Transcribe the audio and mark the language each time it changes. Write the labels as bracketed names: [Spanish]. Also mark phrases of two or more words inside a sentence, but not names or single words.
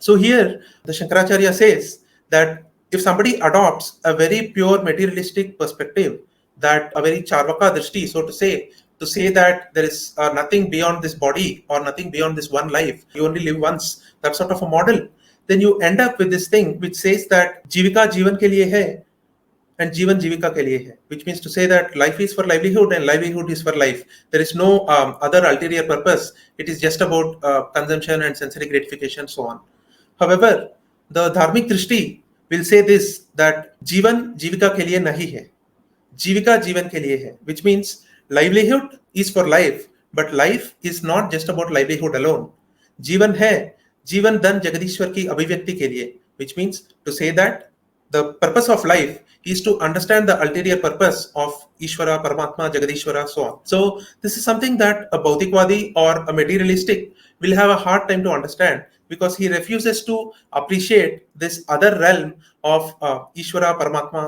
[English] So here, the Shankaracharya says that if somebody adopts a very pure materialistic perspective, that a very [Hindi] चार्वाक दृष्टि, [English] so to say that there is nothing beyond this body or nothing beyond this one life, you only live once, that sort of a model, then you end up with this thing which says that [Hindi] जीविका जीवन के लिए है [English] and [Hindi] जीवन जीविका के लिए है, [English] which means to say that life is for livelihood and livelihood is for life. There is no other ulterior purpose. It is just about consumption and sensory gratification, so on. However, the dharmic drishti will say this, that [Hindi] जीवन जीविका के लिए नहीं है, जीविका जीवन के लिए है, [English] which means livelihood is for life, but life is not just about livelihood alone. [Hindi] जीवन है, जीवन धन जगदीश्वर की अभिव्यक्ति के लिए, [English] which means to say that the purpose of life is to understand the ulterior purpose of Ishvara, Paramatma, Jagadishvara, so on. So this is something that a Bautikvadi or a materialistic will have a hard time to understand, because he refuses to appreciate this other realm of Ishvara, Paramatma.